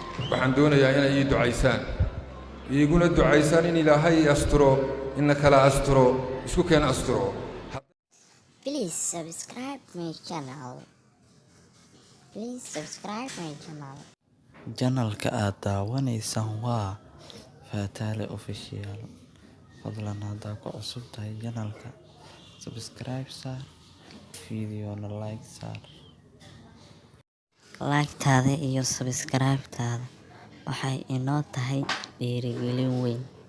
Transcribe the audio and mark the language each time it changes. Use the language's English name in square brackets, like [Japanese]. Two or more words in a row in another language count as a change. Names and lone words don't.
[Somali] Waxaan doonayaa inay ii ducaysaan. Iiguna ducaysaan in Ilaahay i asturo, ina kala asturo, isku keen asturo. [English] Please subscribe my channel. Please subscribe my channel. [Somali] Channel-ka aad daawanaysaan waa Fatale Official. Fadlan haddaa ku cusub tahay channel-ka, subscribe saar, video-na like saar. Like-taada iyo subscribe-taada waxay inoo tahay dhiirigelin weyn.